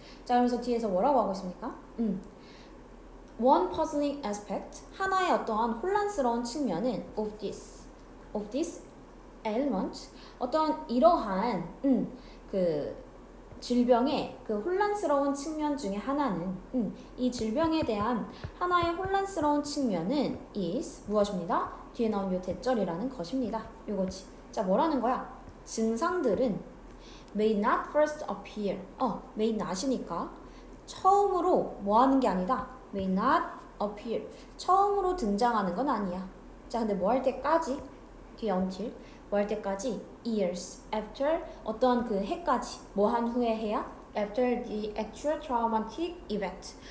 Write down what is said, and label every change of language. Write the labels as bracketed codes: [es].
[ko] 자, 그러면서 뒤에서 뭐라고 하고 있습니까? [en] One puzzling aspect [ko] 하나의 어떠한 혼란스러운 측면은 [en] of this element [ko] 어떤 이러한 그 질병의 그 혼란스러운 측면 중에 하나는 이 질병에 대한 하나의 혼란스러운 측면은 is 무엇입니다? 뒤에 나온 요 대절이라는 것입니다. 요거지. 자, 뭐라는 거야? 증상들은 [en] may not first appear. [ko] may not이니까 처음으로 뭐 하는 게 아니다. [en] may not appear. [ko] 처음으로 등장하는 건 아니야. 자, 근데 뭐 할 때까지? 뒤에 until. 뭐 할 때까지? [en] years after [ko] 어떤 그 해까지. 뭐 한 후에 해야? [en] after the actual traumatic event.